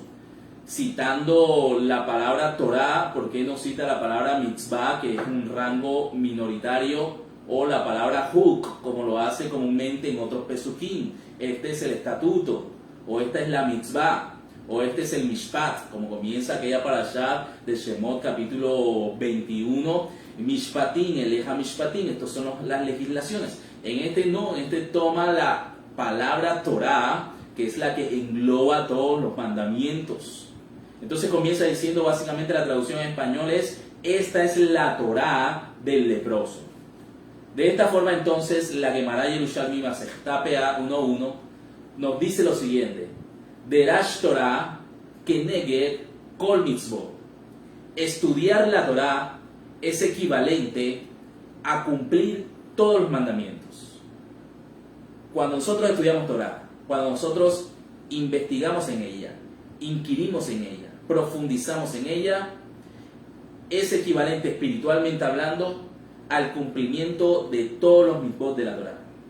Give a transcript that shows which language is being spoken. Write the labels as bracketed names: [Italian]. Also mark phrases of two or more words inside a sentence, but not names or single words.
[Spanish] Citando la palabra Torah, ¿por qué no cita la palabra mitzvah, que es un rango minoritario, o la palabra huk, como lo hace comúnmente en otros pesukim? Este es el estatuto, o esta es la mitzvah, o este es el mishpat, como comienza aquella parashá de Shemot capítulo 21, [Hebrew] משפטים, אלה משפטים, [Spanish] estos son las legislaciones. En este no, en este toma la palabra Torah, que es la que engloba todos los mandamientos. Entonces comienza diciendo, básicamente la traducción en español es, esta es la Torah del leproso. De esta forma entonces la Gemara Yerushalmi Masechta Peah 1.1 nos dice lo siguiente: [Hebrew] דרש תורה כנגד כל מצוות. [Spanish] Estudiar la Torah es equivalente a cumplir todos los mandamientos. Cuando nosotros estudiamos Torah, cuando nosotros investigamos en ella, inquirimos en ella, profundizamos en ella, es equivalente espiritualmente hablando al cumplimiento de todos los mitzvot de la Torah.